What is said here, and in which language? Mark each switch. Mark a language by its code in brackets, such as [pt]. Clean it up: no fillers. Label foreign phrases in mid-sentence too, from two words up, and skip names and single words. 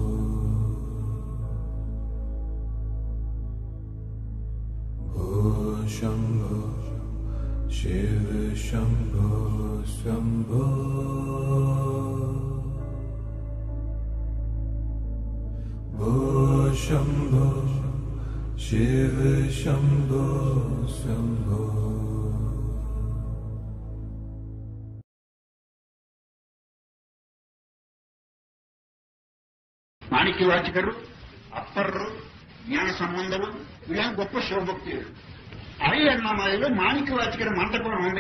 [sa] भो शंभो शिव शंभो शंभो भो शंभो शिव शंभो शंभो [te] మాణిక్యవాచకరు అప్పర్రు జ్ఞాన సంబంధులు ఇలా గొప్ప శివభక్తులు అవి అన్నమాయలో మాణిక్యవాచకర మంటపం ఉంది.